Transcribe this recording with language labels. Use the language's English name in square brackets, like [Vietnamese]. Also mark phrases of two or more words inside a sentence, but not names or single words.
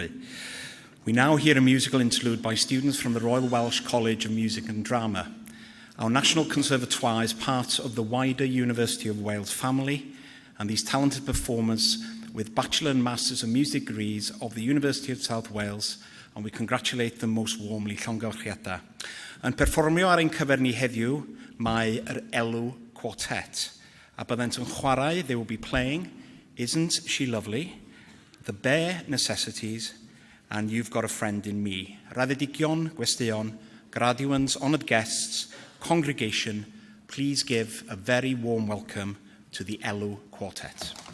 [English] We now hear a musical interlude by students from the Royal Welsh College of Music and Drama. Our National Conservatoire is part of the wider University of Wales family, and these talented performers with Bachelor and Masters of Music degrees of the University of South Wales, and we congratulate them most warmly, [Welsh] Llongyfarchiadau. Yn perfformio ar ein cyfer ni heddiw, mae yr Elw Quartet, a byddent yn chwarae, [English] they will be playing Isn't She Lovely, The Bare Necessities, and You've Got a Friend in Me. [Welsh] Raddedigion, gwesteion, graduands, [English] honoured guests, congregation, please give a very warm welcome to the Elw Quartet.